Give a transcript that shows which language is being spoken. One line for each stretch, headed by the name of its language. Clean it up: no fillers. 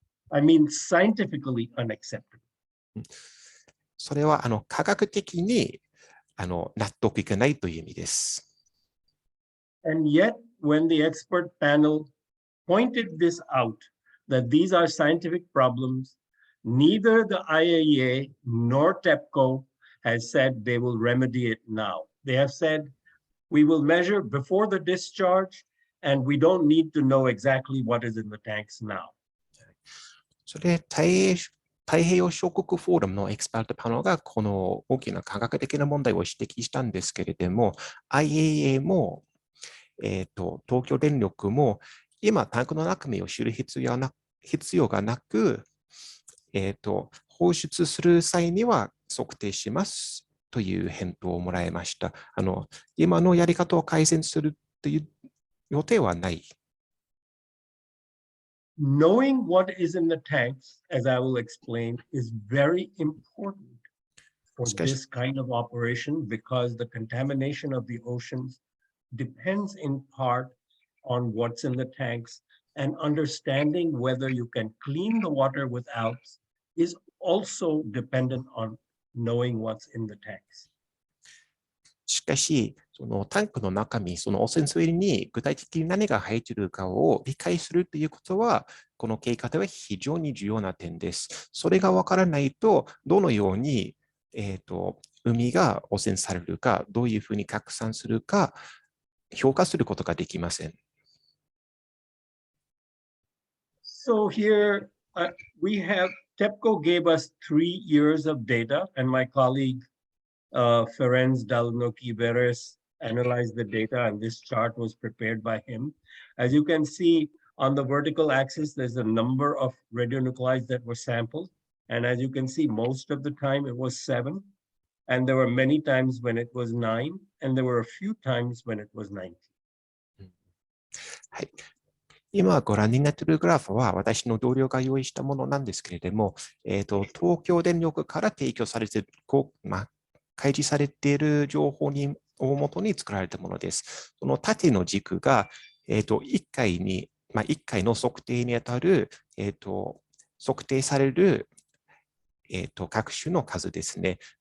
English: I mean, scientifically unacceptable.
Japanese: それは科学的に納得いかないという意味です。
English: And yet, when the expert panel pointed this out, that these are scientific problems, neither the IAEA nor TEPCO has said they will remedy it now. They have said, we will measure before the discharge, and we don't need to know exactly what is in the tanks now.
Japanese: それ太平洋諸国フォーラムのエキスパートパネルがこの大きな科学的な問題を指摘したんですけれども、IAEA も、東京電力も今タンクの中身を知る必要がなく、放出する際には測定しますという返答をもらいました。今のやり方を改善するという予定はない。
English: Knowing what is in the tanks, as I will explain, is very important for this kind of operation because the contamination of the oceans depends in part on what's in the tanks, and understanding whether you can clean the water without is also dependent on knowing what's in the tanks.
Japanese: しかし、そのタンクの中身、その汚染水に具体的に何が入っているかを理解するということは、この計画では非常に重要な点です。それがわからないと、どのように、海が汚染されるか、どういうふうに拡散するか、評価することができません。
English: So here TEPCO gave us 3 years of data, and my colleague Ferenc Dalnoki-Veres analyzed the data, and this chart was prepared by him. As you can see, on the vertical axis, there's a number of radionuclides that were sampled. And as you can see, most of the time it was 7. And there were many times when it was 9. And there were a few times when it was 19.
Japanese: はい。今ご覧になっているグラフは私の同僚が用意したものなんですけれども、東京電力から提供されている、開示されている情報をもとに作られたものです。その縦の軸が、1回の測定にあたる、測定される、各種の数ですね。